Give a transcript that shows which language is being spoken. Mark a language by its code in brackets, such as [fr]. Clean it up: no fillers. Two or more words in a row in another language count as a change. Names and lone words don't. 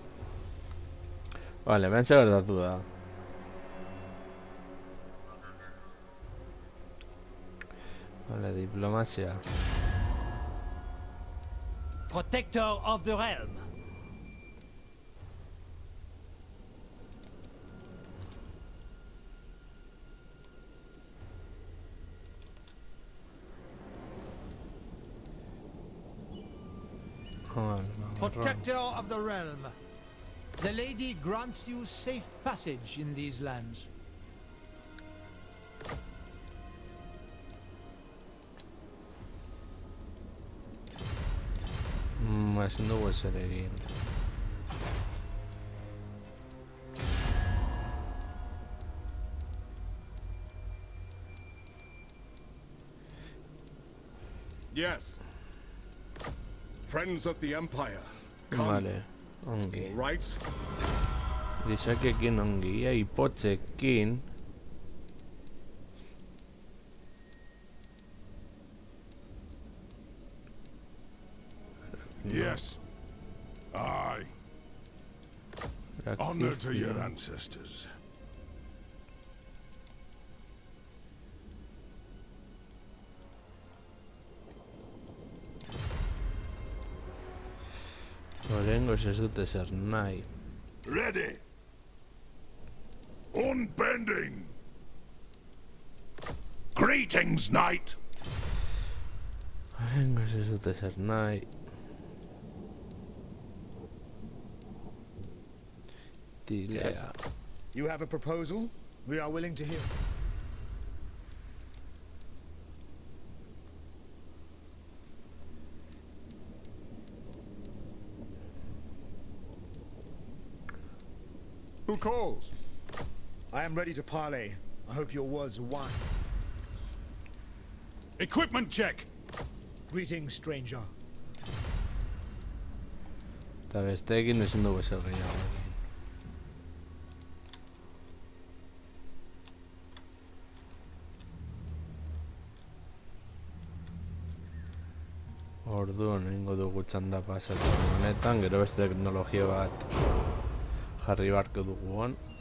[eu] Vale, hemen zer gertatu da. Vale, diplomazia. [en] Protector of the realm. [eu] Vale, [en] Protector of the realm. The lady grants you safe passage in these lands. [eu] Ezin dugu ezer egin. [en] Yes. Friends of the Empire. Come. [eu] Vale, ongi. [en] All right. [eu] Gizakekin ongi, ia hipotzekin. [en] Yes. Aye. Honor to your ancestors. [eu] Oraingoz ez dute zer nahi. [en] Ready. Unbending. Greetings, knight. [eu] Oraingoz ez dute zer nahi. Tilea. [en] You have a proposal? We are willing to hear. Who calls? I am ready to parley. I hope your words are wine. Equipment check. Greetings, stranger. [eu] Eta besteekin ezin dugu ezer gehiago egin. Orduan egingo dugu txanda pasatu honetan, gero beste teknologia bat jarri beharko dugu hor.